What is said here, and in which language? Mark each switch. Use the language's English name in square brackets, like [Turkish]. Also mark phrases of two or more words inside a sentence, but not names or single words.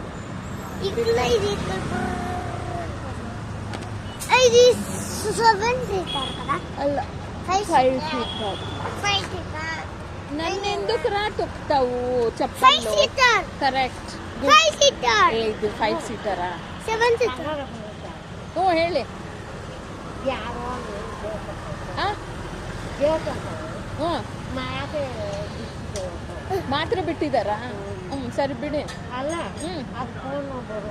[Telugu] ఇక్కడ ఇది 7 సీటర్ కదా. అల్ల 5 సీటర్. నన్ను ఎందుకు రా తొక్కుతావు 5 చెప్పండి. సీటర్ కరెక్ట్ 5 సీటర్. [Kannada] ಇದು 5 ಸೀಟರಾ? 7 ಸೀಟರ್. ಹ್ಞೂ ಹೇಳಿ. ಹ್ಞೂ ಮಾತ್ರೆ ಬಿಟ್ಟಿದ್ದಾರಾ? ಸರಿ ಬಿಡಿ. ಅಲ್ಲ ಹ್ಞೂ ಅದು ಫೋನ್ ನಂಬರು